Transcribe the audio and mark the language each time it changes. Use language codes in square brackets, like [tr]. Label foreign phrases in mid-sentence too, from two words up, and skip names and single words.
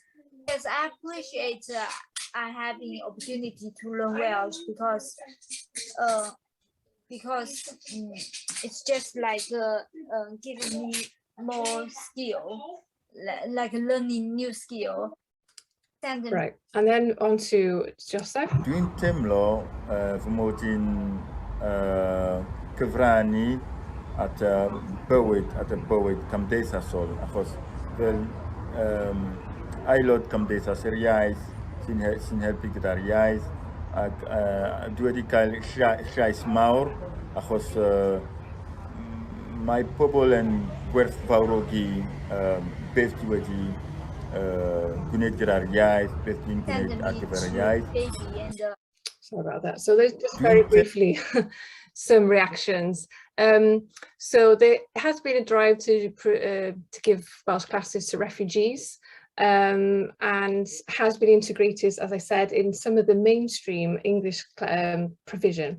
[en] Yes, I appreciate I having opportunity to learn Welsh because it's just like giving me more skill, like learning new skill. Right, and then on to Joseph. [cy] Dwi'n teimlo fy mod i'n cyfrannu at y bywyd cymdeithasol, achos fel aelod cymdeithas yr iaith sy'n helpu gyda'r iaith, ac dwi wedi cael llais mawr, achos mae pobl yn gwerthfawrogi beth dwi wedi gwneud gyda'r iaith, beth dwi'n gwneud ar gyfer y iaith. [en] Sorry about that. So there's just very briefly some reactions. So there has been a drive to give Welsh classes to refugees, and has been integrated, as I said, in some of the mainstream English provision.